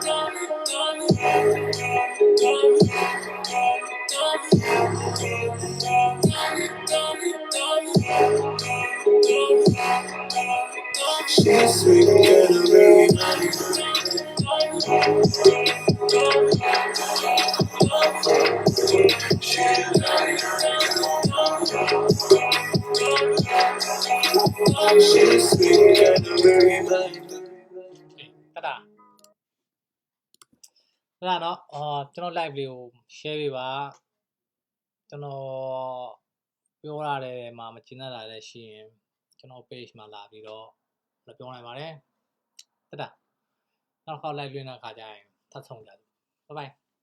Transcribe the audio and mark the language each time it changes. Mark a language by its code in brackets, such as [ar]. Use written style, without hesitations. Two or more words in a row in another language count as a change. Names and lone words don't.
[en] She's sweet, kind of a reminder. She's sweet, kind of a reminder. [my] တဒါနော်ကျွန်တော် live လေးကို share ပေးပါကျွန်တော်ပြောရတဲ့မှာမကျင်တတ်တာလည်းရှိရင်ကျွန်တော် page မှာလာပြီးတော့ပြောနိုင်ပါတယ်တဒါနောက်တစ်ခါ live လွှင့်တဲ့အခါကျရင်ထပ်ဆောင်ကြတယ် [en] bye bye